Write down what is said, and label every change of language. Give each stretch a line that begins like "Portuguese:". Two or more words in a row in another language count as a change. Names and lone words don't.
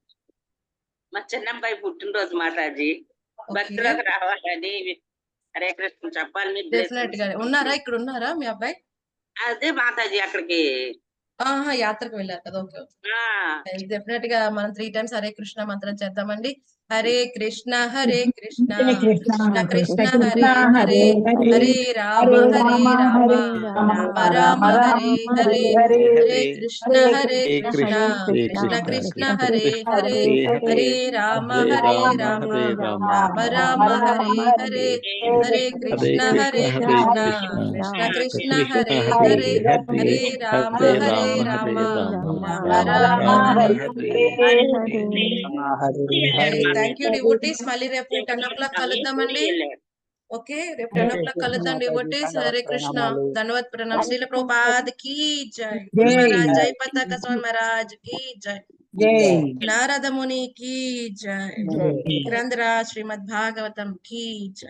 Telugu: మా చిన్నబ్బాయి పుట్టినరోజు మాతాజీ, భక్తులకు రావాలని హరే కృష్ణ చెప్పాలి. మీరు డెఫినెట్ గా ఉన్నారా, ఇక్కడ ఉన్నారా మీ అబ్బాయి? అదే మాతాజీ అక్కడికి యాత్రకు వెళ్ళారు కదా. ఓకే, డెఫినెట్ గా మనం 3 times హరే కృష్ణ మంత్రం చేద్దామండి.
Sanskrit: హరే కృష్ణ కృష్ణ కృష్ణ హరే హరే, హరే రామ రామ రామ హరే హరే, హరే కృష్ణ కృష్ణ కృష్ణ హరే హరే, హరే రామ రామ రామ హరే హరే, హరే కృష్ణ కృష్ణ కృష్ణ హరే హరే, హరే రామ రామ రామ హరే.
English: thank you devotees.
Telugu: మళ్ళీ రేపు 10 o'clock కలుద్దామండి. ఓకే, రేపు 10 o'clock కలుద్దాం డివోటీస్. హరే కృష్ణ.
Hindi: धन्यवाद प्रणाम। श्रीला प्रभुपाद की जय। महाराज जय पताका स्वामी महाराज की जय. नारद मुनि की जय। ग्रंथराज श्रीमद् भागवतम् की जय.